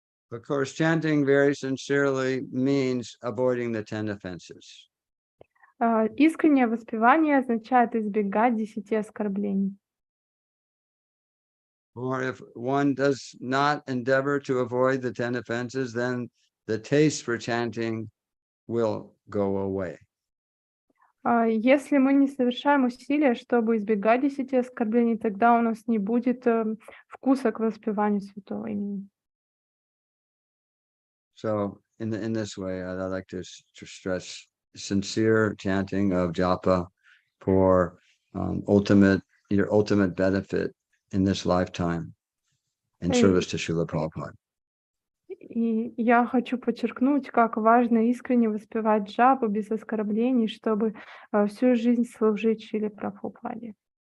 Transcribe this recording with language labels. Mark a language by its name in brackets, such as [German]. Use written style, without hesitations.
[English] Of course, chanting very sincerely means avoiding the 10 offenses. [Russian] Искреннее воспевание означает избегать 10 оскорблений. [English] Or if one does not endeavor to avoid the 10 offenses, then the taste for chanting will go away. [Russian] Если мы не совершаем усилия, чтобы избегать 10 оскорблений, тогда у нас не будет вкуса к воспеванию святого имени. [English] So in this way, I'd like to stress sincere chanting of japa for ultimate your ultimate benefit in this lifetime in service to Srila Prabhupada. [Russian] И я хочу подчеркнуть, как важно искренне воспевать джапу без оскорблений, чтобы всю жизнь служить Шриле Прабхупаде.